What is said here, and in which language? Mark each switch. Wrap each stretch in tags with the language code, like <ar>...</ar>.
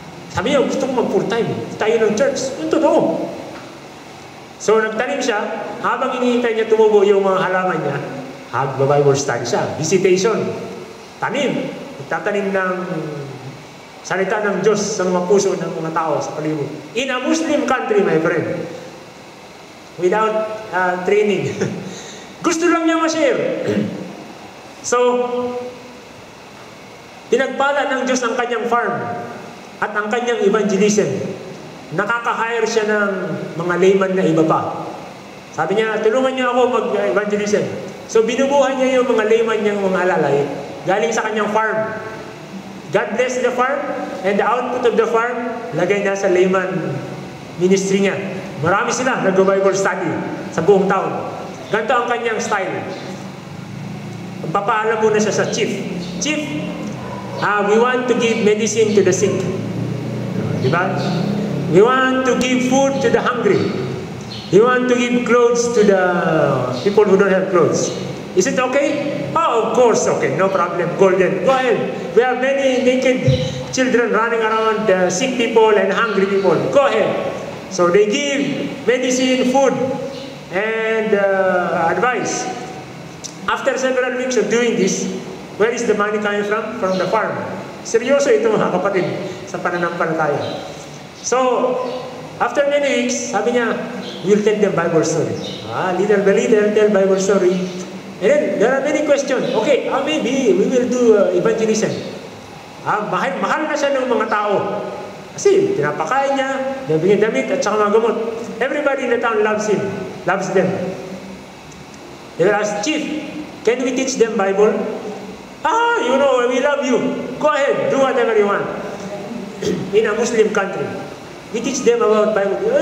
<tl>Sabi niya, gusto ko mag-full-time. Tayo ng church. Yung totoo. So, nagtanim siya. Habang hinihintay niya tumubo yung mga halaman niya, Bible study siya. Visitation. Tanim. Nagtatanim ng salita ng Diyos sa mga puso ng mga tao sa palibot.</tl> <en>In a Muslim country, my friend. Without training.</en> <tl>Gusto lang niya ma-share. So, pinagpala ng Diyos ang kanyang farm at ang kanyang evangelism. Nakaka-hire siya ng mga layman na iba pa. Sabi niya, tulungan niyo ako mag-evangelism. So, binubuhay niya yung mga layman niyang mga alalay galing sa kanyang farm.</tl> <en>God bless the farm and the output of the farm,</en> <tl>lagay niya sa layman ministry niya. Marami sila nag-Bible study sa buong town. Ganito ang kanyang style. Papaalam muna siya sa chief.</tl> <en>Chief, we want to give medicine to the sick. Diba? We want to give food to the hungry. We want to give clothes to the people who don't have clothes. Is it okay? Oh, of course, okay. No problem. Golden. Go ahead. We have many naked children running around, sick people and hungry people. Go ahead. So they give medicine, food, and advice. After several weeks of doing this, where is the money coming from? From the farm.</en> <tl>Seryoso ito mga kapatid sa pananampalataya.</tl> <en>So, after many weeks,</en> <tl>sabi niya,</tl> <en>we'll tell them Bible story. Little by little, tell Bible story. And then, there are many questions. Okay, maybe we will do evangelism.</en> <tl>Mahal na siya ng mga tao. Kasi pinapakain niya, nabigyan damit at saka mga gamot.</tl> <en>Everybody in the town loves him, loves them. They will ask, Chief, can we teach them Bible? You know, we love you. Go ahead, do whatever you want. In a Muslim country, we teach them about Bible.</en>